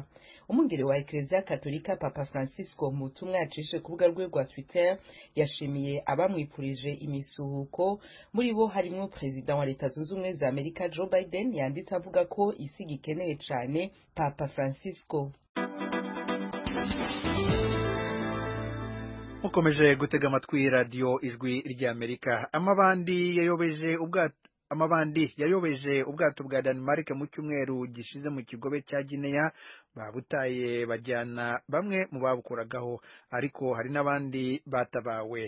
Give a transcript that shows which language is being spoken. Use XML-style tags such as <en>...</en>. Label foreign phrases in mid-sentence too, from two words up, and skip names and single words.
<rn>Umwungere wa Kiliziya Katolika Papa Francisco mu butumwa yacishe ku rubuga rwe rwa Twitter yashimiye abamwipurije imisuhuko, muri bo harimo President wa Leta Zunze Ubumwe za Amerika Joe Biden yanditse avuga ko isi gikeneye cane Papa Francisco.</rn> <rw>Mukomeje gutega amatwi radiyo ijwi ry'Amerika. Amabandi yayobeje ubwato bwa Denmark mu cyumweru gishize mu kigobe cya Guinea babutaye bajyana bamwe mu babukoragaho, ariko hari n'abandi batabawe.</rw>